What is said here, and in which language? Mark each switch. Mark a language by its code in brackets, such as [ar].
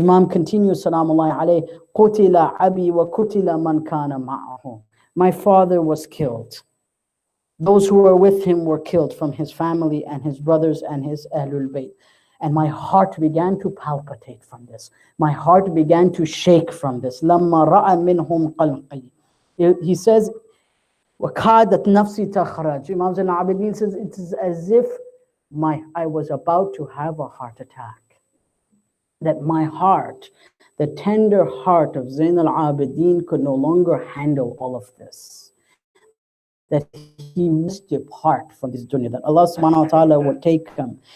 [en] Imam continues, [ar] salamullahi alayhi, qutila abi wa qutila man kana ma'ahu. [en] My father was killed. Those who were with him were killed from his family and his brothers and his Ahlul Bayt. And my heart began to palpitate from this. My heart began to shake from this. [ar] Lamma ra'a minhum qalqi. [en] He says, [ar] وَكَادَتْ نَفْسِي تَخْرَجْ. [en] Imam Zain al-Abidin says, it is as if I was about to have a heart attack. That my heart, the tender heart of Zain al-Abidin could no longer handle all of this. That he must depart from this dunya, that Allah subhanahu wa ta'ala would take him.